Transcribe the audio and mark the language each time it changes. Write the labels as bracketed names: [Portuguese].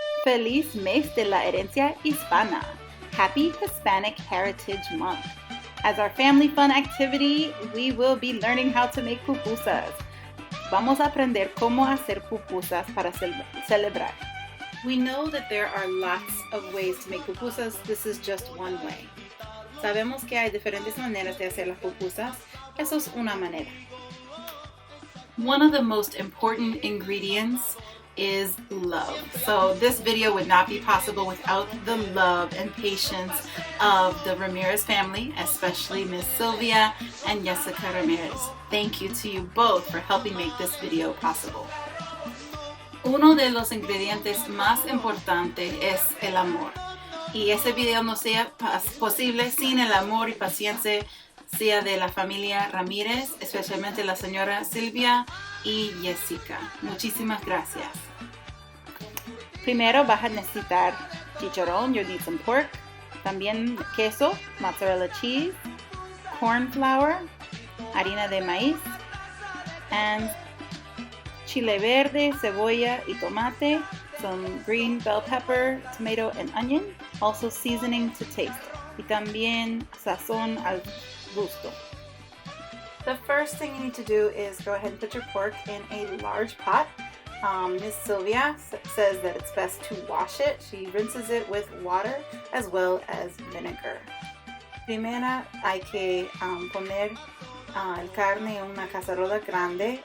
[Spanish] Feliz mes de la herencia hispana. [English] Happy Hispanic Heritage Month. As our family fun activity, we will be learning how to make pupusas. [Spanish] Vamos a aprender cómo hacer pupusas para celebrar. [English] We know that there are lots of ways to make pupusas. This is just one way. [Spanish] Sabemos que hay diferentes maneras de hacer las pupusas. Eso es una manera. [English] One of the most important ingredients is love. So this video would not be possible without the love and patience of the Ramirez family, especially Miss Sylvia and Jessica Ramirez. Thank you to you both for helping make this video possible. [Spanish] Uno de los ingredientes más importantes es el amor. Y ese video no sea posible sin el amor y paciencia de la familia Ramírez, especialmente la señora Silvia y Jessica. Muchísimas gracias. Primero vas a necesitar chicharrón, [English] you'll need some pork, [Spanish] también queso, [English] mozzarella cheese, corn flour, [Spanish] harina de maíz, and chile verde, cebolla y tomate, [English] some green bell pepper, tomato and onion, also seasoning to taste, [Spanish] y también sazón al gusto. [English] The first thing you need to do is go ahead and put your pork in a large pot. Miss Sylvia says that it's best to wash it. She rinses it with water as well as vinegar. [Spanish] Primero hay que poner el carne en una cacerola grande.